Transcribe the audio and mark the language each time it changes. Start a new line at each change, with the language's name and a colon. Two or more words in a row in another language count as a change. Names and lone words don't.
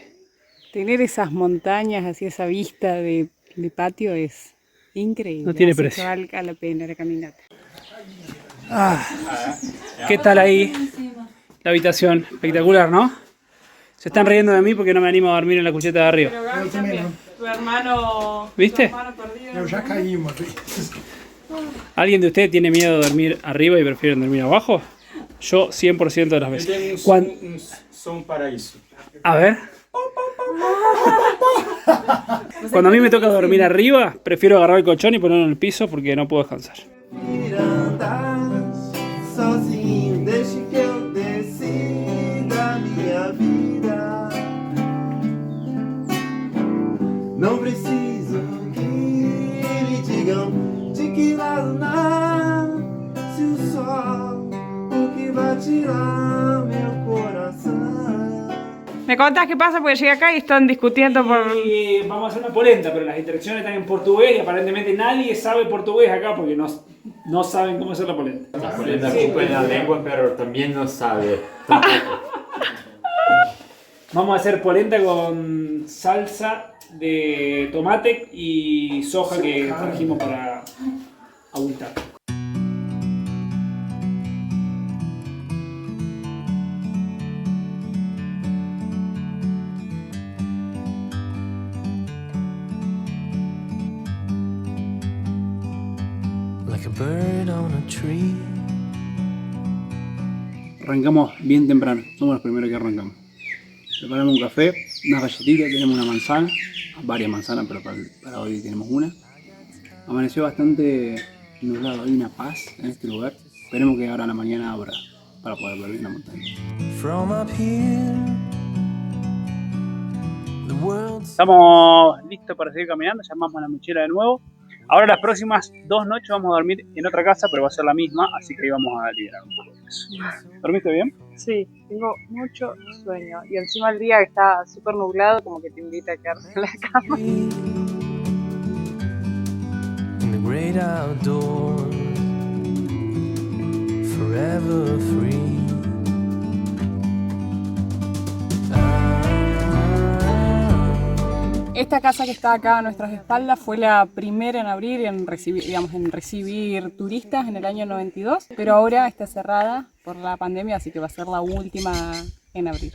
Spanish: Tener esas montañas, así esa vista de patio es increíble. No tiene Así precio. que valga la pena la caminata. ¿Qué tal ahí? La habitación, espectacular, ¿no? Se están riendo de mí porque no me animo a dormir en la cucheta de arriba. Tu hermano. ¿Viste? Perdido.
Portuguese: Já caí uma vez.
Spanish: ¿Alguien de ustedes tiene miedo de dormir arriba y prefieren dormir abajo? Yo 100% de las veces.
Portuguese: Som para isso.
Spanish: A ver. Cuando a mí me toca dormir arriba, prefiero agarrar el colchón y ponerlo en el piso porque no puedo descansar.
Portuguese: Mirandas, sozinho desde que eu decida minha vida. Não preciso que me digam de que lado nasce o sol, o que vai tirar meu coração.
Spanish: ¿Me contás qué pasa? Porque llegué acá y están discutiendo por... Y vamos a hacer una polenta, pero las instrucciones están en portugués y aparentemente nadie sabe portugués acá porque no saben cómo hacer la polenta. La polenta ocupa en la lengua, pero también no sabe. Vamos a hacer polenta con salsa de tomate y soja que trajimos para abultar.
English: Like a bird on a tree.
Spanish: Arrancamos bien temprano, somos los primeros que arrancamos. Preparamos un café, unas galletitas, tenemos una manzana, varias manzanas, pero para hoy tenemos una. Amaneció bastante nublado, hay una paz en este lugar. esperemos que ahora en la mañana abra para poder ver bien la montaña.
English: From up here, the world's
Spanish: Estamos listos para seguir caminando, ya armamos la mochila de nuevo. Ahora las próximas 2 noches vamos a dormir en otra casa, pero va a ser la misma, así que ahí vamos a liberar un poco de eso. ¿Dormiste bien? Sí, tengo mucho sueño. Y encima el día que está súper nublado, como que te invita a quedarte en la cama.
English: in the great outdoors, forever free.
Spanish: Esta casa que está acá a nuestras espaldas fue la primera en abrir, en recibir turistas en el año 92, pero ahora está cerrada por la pandemia, así que va a ser la última en abrir.